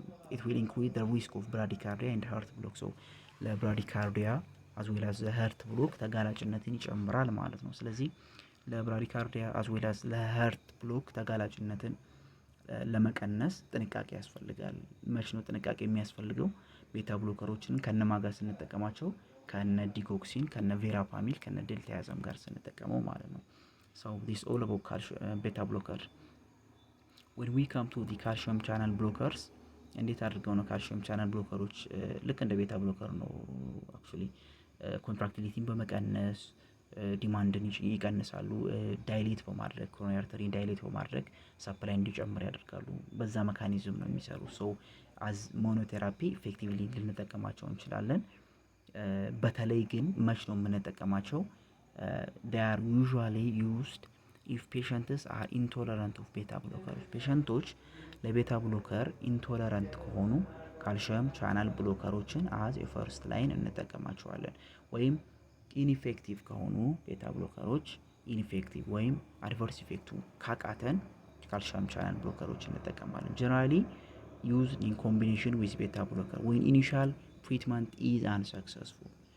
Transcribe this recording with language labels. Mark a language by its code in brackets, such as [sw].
[en] it will increase the risk of bradycardia and heart block. [am] so ለብራዲካርዲያ [en] as well as the heart block [am] ተጋላጭነትን ይጨምራል ማለት ነው። ስለዚህ ለብራዲካርዲያ as well as ለheart block ተጋላጭነትን ለመቀነስ ጥንቃቄ ያስፈልጋል። መች ነው ጥንቃቄ የሚያስፈልገው? ቤታ ብሎከሮችን ከነማጋ ስንጠቀማቸው ከነ ዲጎክሲን ከነ ቬራፓሚል ከነ ዴልታያዝም ጋር ስንጠቀመው ማለት ነው። [en] so this all about beta blocker. when we come to the calcium channel blockers [am] እንዴት አድርገው ነው ካልሲየም ቻናል ብሎከሮች ልክ እንደ ቤታ ብሎከር ነው አክቹሊ ኮንትራክቲሊቲን በመቀነስ ዲማንድን ይቀንሳሉ። ዳይሌት በማድረግ ኮሮናሪ አርተሪን ዳይሌት በማድረግ ሰፕላይ እንዲጨምር ያደርጋሉ። በዛ ሜካኒዝም ነው የሚሰሩ። ሶ አዝ ሞኖቴራፒ ኢፌክቲቭሊ ልንጠቀማቸው እንችላለን። በተለይ ግን መች ነው የምንጠቀማቸው? [en] they are usually used if patients are intolerant of beta blockers. [am] ፔሸንቶች ለቤታ ብሎከር ኢንቶለራንት ከሆኑ ካልሲየም ቻናል ብሎከሮችን አዝ የፈርስት ላይን እንጠቀማቸዋለን። ወይም ኢንኢፌክቲቭ ከሆኑ ቤታ ብሎከሮች ኢንኢፌክቲቭ ወይም አድቨርስ ኢፌክቱ ካቃተን ካልሲየም ቻናል ብሎከሮች እንጠቀማለን። [en] ጀነራሊ used in combination with beta blocker when initial treatment is unsuccessful.